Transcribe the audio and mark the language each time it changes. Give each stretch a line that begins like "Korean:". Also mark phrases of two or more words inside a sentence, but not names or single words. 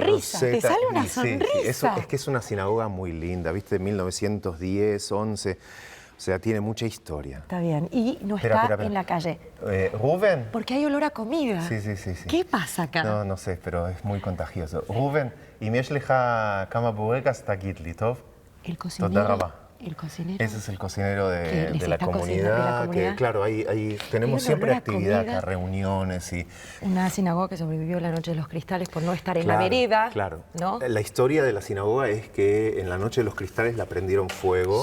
Spanish: sonrisa, te roseta. sale una Y sí, sonrisa. es que es una sinagoga muy linda, ¿viste? De 1910, 11, o sea, tiene mucha historia. Está bien, y no Espera, está espera. en la calle. Rubén. Porque hay olor a comida. Sí. ¿Qué pasa acá? No sé, pero es muy contagioso. Rubén,
Hebrew: אם יש לך כמה בורקס, תגיד לי, טוב?
Spanish: El
Hebrew: תודה
Spanish: cocinero.
Hebrew: רבה.
Spanish: El cocinero. Ese es el cocinero Que les de la está cocinando, comunidad, de la comunidad. que claro, tenemos un siempre olor a actividad comida. acá, reuniones y... Una sinagoga que sobrevivió la Noche de los Cristales por no estar en la Claro, vereda. Claro. ¿No? La historia de la sinagoga es que en la Noche de los Cristales la prendieron fuego,